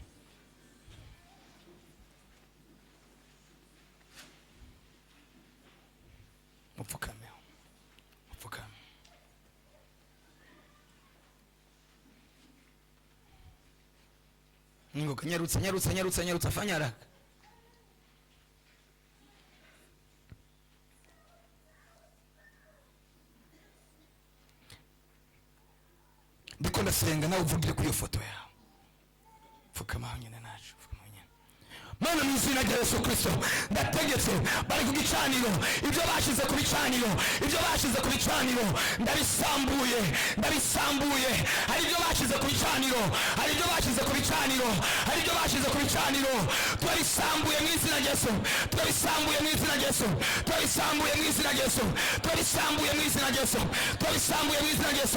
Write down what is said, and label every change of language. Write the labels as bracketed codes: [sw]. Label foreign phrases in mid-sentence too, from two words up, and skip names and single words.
[rw] Mupfukame. Ningo nyarutsa [sw] fanya haraka. [rw] Ndiko ndasenga nawe uvugire kuri iyo foto yawe. Pfukama nyine nacu. Mana mu izina rya Yesu Kristo, ndategetse bari ku gicaniro, ibyo bashize ku bicaniro, ndabisambuye. Hari ibyo bashize ku bicaniro, turabisambuye mu izina rya Yesu, turabisambuye mu izina rya Yesu.